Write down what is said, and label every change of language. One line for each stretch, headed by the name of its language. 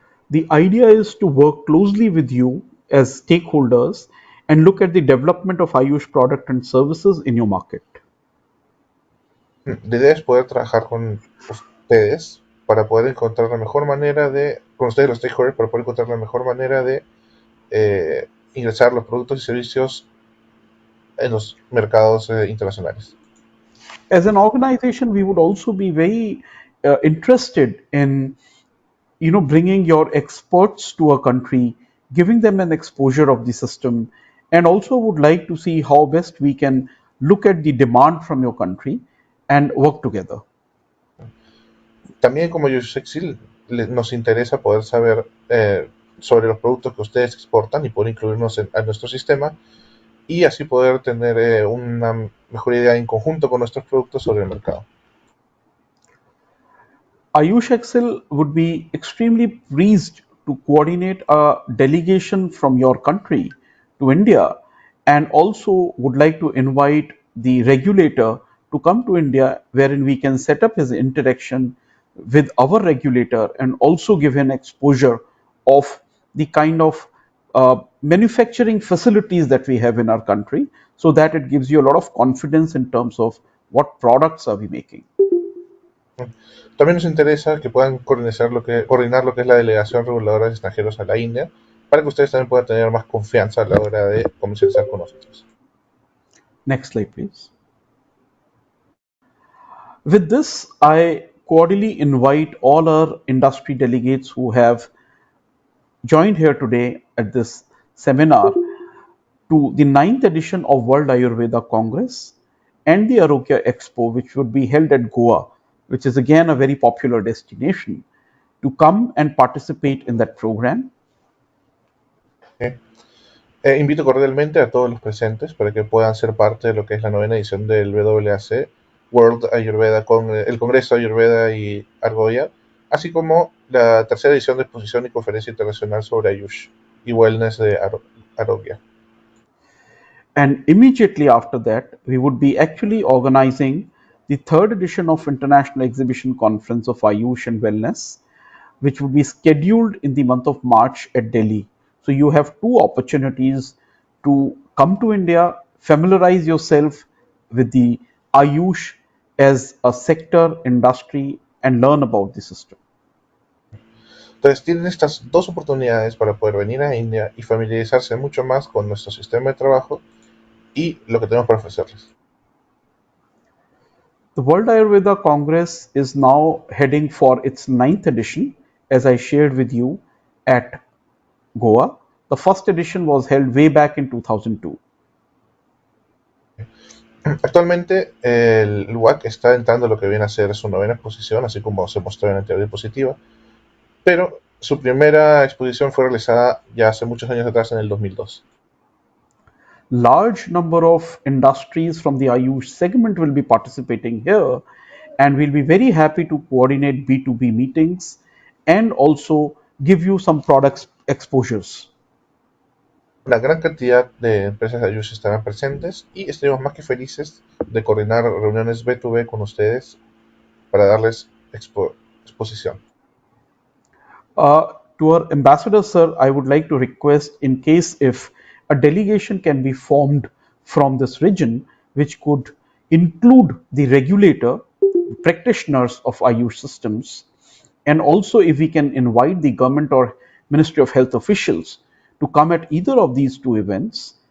English: The idea is to work closely with you as stakeholders and look at the development of Ayush product and services in your market.
Spanish: La idea es poder trabajar con ustedes para poder encontrar la mejor manera con ustedes los stakeholders, para poder encontrar la mejor manera de ingresar los productos y servicios en los mercados internacionales.
English: As an organization, we would also be very interested in bringing your experts to a country, giving them an exposure of the system, and also would like to see how best we can look at the demand from your country and work together.
Spanish: También como Ayush nos interesa poder saber sobre los productos que ustedes exportan y poder incluirnos a nuestro sistema y así poder tener una mejor idea en conjunto con nuestros productos sobre el mercado.
English: Ayush Excel would be extremely pleased to coordinate a delegation from your country to India, and also would like to invite the regulator to come to India, wherein we can set up his interaction with our regulator and also give him exposure of the kind of manufacturing facilities that we have in our country, so that it gives you a lot of confidence in terms of what products are we making.
Spanish: También nos interesa que puedan coordinar lo que es la delegación reguladora de extranjeros a la India, para que ustedes también puedan tener más confianza a la hora de comercializar con nosotros.
English: Next slide, please. With this, I cordially invite all our industry delegates who have joined here today at this seminar to the 9th edition of World Ayurveda Congress and the Arogya Expo, which would be held at Goa, which is again a very popular destination, to come and participate in that program.
Spanish: Invito cordialmente a todos los presentes para que puedan ser parte de lo que es la 9ª edición del WAC, World Ayurveda, con el Congreso Ayurveda y Argolla, así como la 3ª edición de exposición y conferencia internacional sobre Ayush y Wellness de Arogya.
English: And immediately after that, we would be actually organizing the 3rd edition of International Exhibition Conference of Ayush and Wellness, which would be scheduled in the month of March at Delhi. So you have two opportunities to come to India, familiarize yourself with the Ayush as a sector, industry, and learn about the system.
Spanish: Entonces tienen estas dos oportunidades para poder venir a India y familiarizarse mucho más con nuestro sistema de trabajo y lo que tenemos para ofrecerles.
English: The World Ayurveda Congress is now heading for its 9th edition, as I shared with you at Goa. The first edition was held way back in 2002.
Spanish: Actualmente el WAC está entrando a lo que viene a ser su 9ª exposición, así como se mostró en la anterior diapositiva, pero su primera exposición fue realizada ya hace muchos años atrás, en el 2002.
English: Large number of industries from the Ayush segment will be participating here, and we'll be very happy to coordinate B2B meetings and also give you some products exposures.
Spanish: Una gran cantidad de empresas de Ayush estarán presentes y estaremos más que felices de coordinar reuniones B2B con ustedes para darles exposición.
English: To our ambassador, sir, I would like to request, in case if a delegation can be formed from this region, which could include the regulator, practitioners of Ayush systems, and also if we can invite the government or Ministry of Health officials to come at either of these two events,